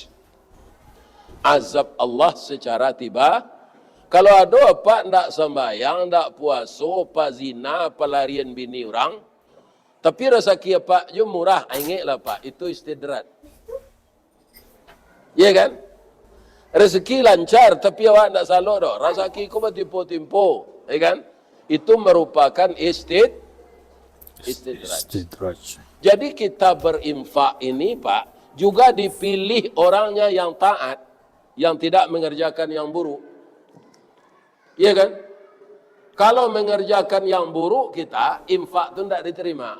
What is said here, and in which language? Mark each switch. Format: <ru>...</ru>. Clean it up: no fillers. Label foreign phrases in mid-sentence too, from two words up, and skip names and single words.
<id>Azab Allah secara tiba. Kalau ada apa ndak sembahyang, ndak puasa, apa zina, apa larian bini orang, tapi rezeki apa je murah, ingatlah Pak, itu istidrat. Ya kan? Rezeki lancar, tapi awak ndak salah dah. Rezeki kau bertimpo-timpo, ya kan? Itu merupakan istidrat. Jadi kita berinfak ini Pak, juga dipilih orangnya yang taat, yang tidak mengerjakan yang buruk. Iya kan? Kalau mengerjakan yang buruk kita, infak itu tidak diterima.</id>